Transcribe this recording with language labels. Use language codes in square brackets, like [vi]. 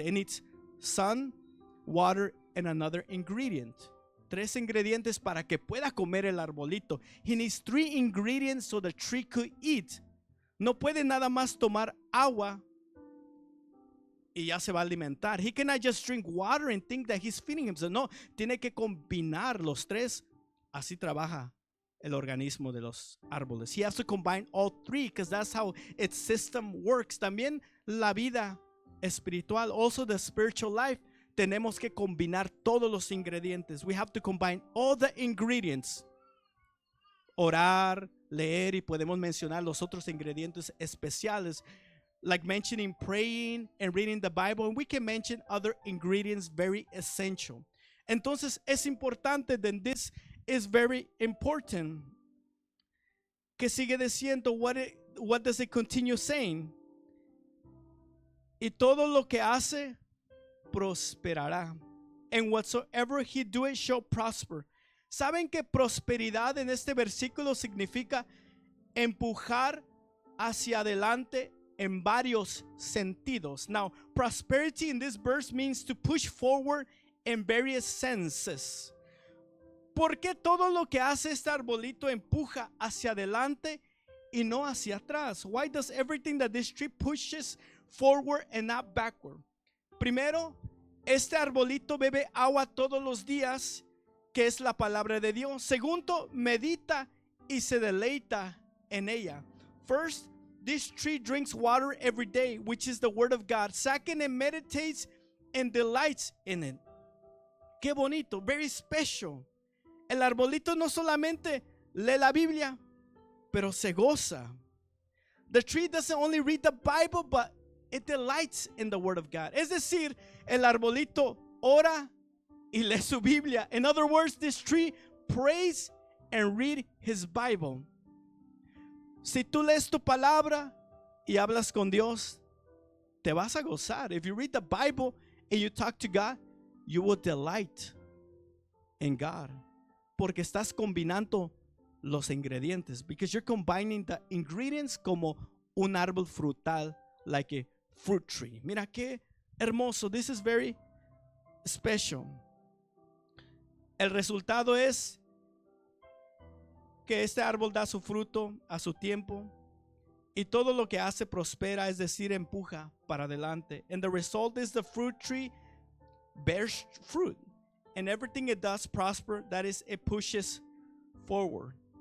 [en] It needs sun, water, and another ingredient. [es] 3 ingredientes para que pueda comer el arbolito. [en] He needs 3 ingredients so the tree could eat. [es] No puede nada más tomar agua y ya se va a alimentar. [en] He cannot just drink water and think that he's feeding himself. [es] No, tiene que combinar los 3. Así trabaja el organismo de los árboles. [en] He has to combine all 3 because that's how its system works. [es] También la vida espiritual, [en] also the spiritual life, [es] tenemos que combinar todos los ingredientes. [en] We have to combine all the ingredients. [es] Orar, leer, y podemos mencionar los otros ingredientes especiales, [en] like mentioning praying and reading the Bible, and we can mention other ingredients very essential. [es] Entonces es importante, [en] then this is very important. [es] Que sigue diciendo, [en] what does it continue saying? [es] y todo lo que hace prosperará. [en] And whatsoever he doeth shall prosper. [es] ¿Saben que prosperidad en este versículo significa empujar hacia adelante en varios sentidos? [en] Now, prosperity in this verse means to push forward in various senses. [es] ¿Por qué todo lo que hace este arbolito empuja hacia adelante y no hacia atrás? [en] Why does everything that this tree pushes forward and not backward? [es] Primero, este arbolito bebe agua todos los días, que es la palabra de Dios. Segundo, medita y se deleita en ella. [en] First, this tree drinks water every day, which is the word of God. Second, it meditates and delights in it. [es] Qué bonito, [en] very special. [es] El arbolito no solamente lee la Biblia, pero se goza. [en] The tree doesn't only read the Bible, but it delights in the word of God. [es] Es decir, el arbolito ora y lee su Biblia. [en] In other words, this tree prays and read his Bible. [es] Si tú lees tu palabra y hablas con Dios, te vas a gozar. [en] If you read the Bible and you talk to God, you will delight in God. [es] Porque estás combinando los ingredientes. [en] Because you're combining the ingredients [es] como un árbol frutal, [en] like a fruit tree. [es] Mira qué hermoso. [en] This is very special. [es] El resultado es que este árbol da su fruto a su tiempo y todo lo que hace prospera, es decir, empuja para adelante. [en] And the result is the fruit tree bears fruit. And everything it does prosper, that is, it pushes forward.